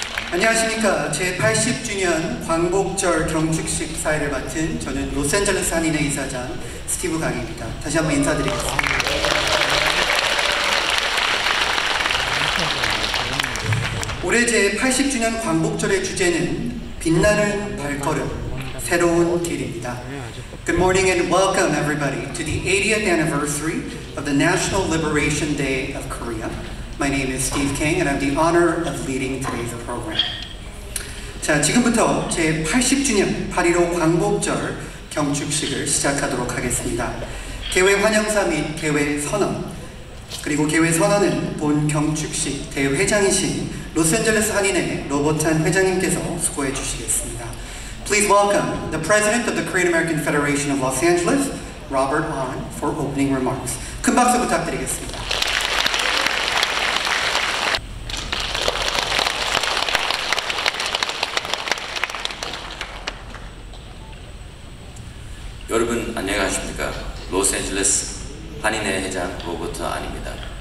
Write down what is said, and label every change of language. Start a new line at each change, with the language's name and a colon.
Korean: 안녕하십니까. 제80주년 광복절 경축식 사회를 맡은 저는 로스앤젤레스 한인회 이사장 스티브 강입니다. 다시 한번 인사드리겠습니다. 올해 제80주년 광복절의 주제는 빛나는 발걸음, 새로운 길입니다.
English: Good morning and welcome everybody to the 80th anniversary of the National Liberation Day of Korea. My name is Steve King and I have the honor of leading today's program.
Korean: 자, 지금부터 제80주년 8.15 광복절 경축식을 시작하도록 하겠습니다. 개회 환영사 및 개회 선언, 그리고 개회 선언은 본 경축식 대회장이신 로스앤젤레스 한인회 로버탄 회장님께서 수고해 주시겠습니다.
English: Please welcome the President of the Korean American Federation of Los Angeles, Robert An, for opening remarks.
Korean: 큰 박수 부탁드리겠습니다. 여러분 안녕하십니까? 로스앤젤레스 한인회 회장 로버트 안입니다.